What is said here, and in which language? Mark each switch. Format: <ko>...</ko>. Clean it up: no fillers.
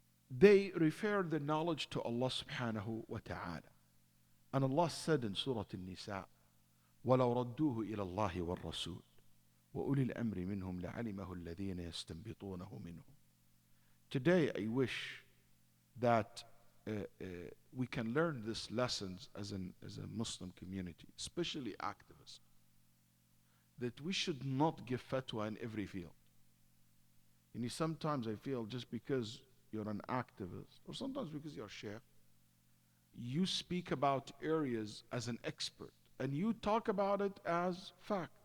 <en>They refer the knowledge to Allah subhanahu wa ta'ala. And Allah said in Surah Al-Nisa,</en> <ar>وَلَوْ رَدُّوهُ إِلَى اللَّهِ وَالرَّسُولِ وَأُولِي الْأَمْرِ مِنْهُمْ لَعَلِمَهُ الَّذِينَ يَسْتَنبِطُونَهُ مِنْهُمْ.</ar> <en>Today I wish that we can learn these lessons as a Muslim community, especially activists, that we should not give fatwa in every field. And sometimes I feel just because you're an activist, or sometimes because you're a sheikh, you speak about areas as an expert, and you talk about it as fact.</en>